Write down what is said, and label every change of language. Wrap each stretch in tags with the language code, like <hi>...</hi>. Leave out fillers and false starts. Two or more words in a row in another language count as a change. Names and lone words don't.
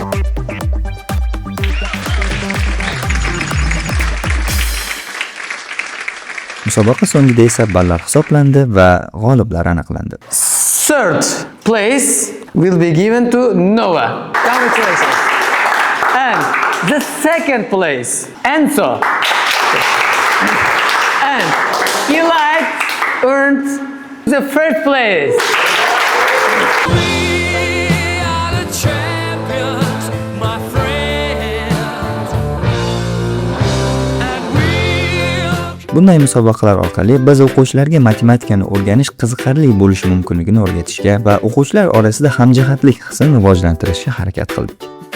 <uz>Musobaqa so'ngida esa ballar hisoblandi va g'oliblar aniqlandi.</uz> <en>Third place will be given to Noah. Congratulations. And the second place, Enzo. And Elite earned the first place.</en> <uz>Bunday musobaqalar orqali biz o'quvchilarga matematikani o'rganish qiziqarli bo'lishi mumkinligini o'rgatishga va o'quvchilar orasida hamjihatlik hissini rivojlantirishga harakat qildik.</uz>